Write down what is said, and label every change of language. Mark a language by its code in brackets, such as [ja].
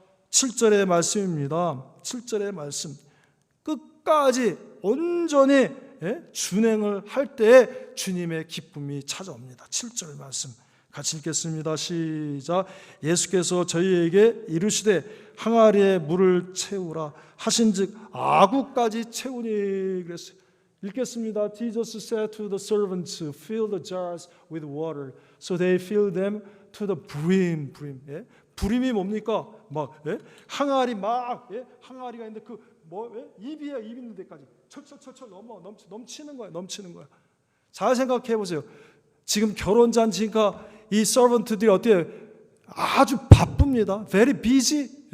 [ko] 7절의 말씀입니다. 7절의 말씀. 끝까지 온전히 준행을 할 때 주님의 기쁨이 찾아옵니다. 7절 말씀 같이 읽겠습니다. 시작. 예수께서 저희에게 이르시되 항아리에 물을 채우라 하신즉 아구까지 채우니 그랬어요. 읽겠습니다. [en] Jesus said to the servants, fill the jars with water. So they filled them to the brim. [ko] 브림이 뭡니까? 막 항아리 항아리가 있는데 입이에요. 입 있는 데까지 철철철철 넘치는 거예요. 넘치는 거예요. 잘 생각해 보세요. 지금 결혼잔치니까 이 서번트들이 어때요? 아주 바쁩니다. [en] Very busy.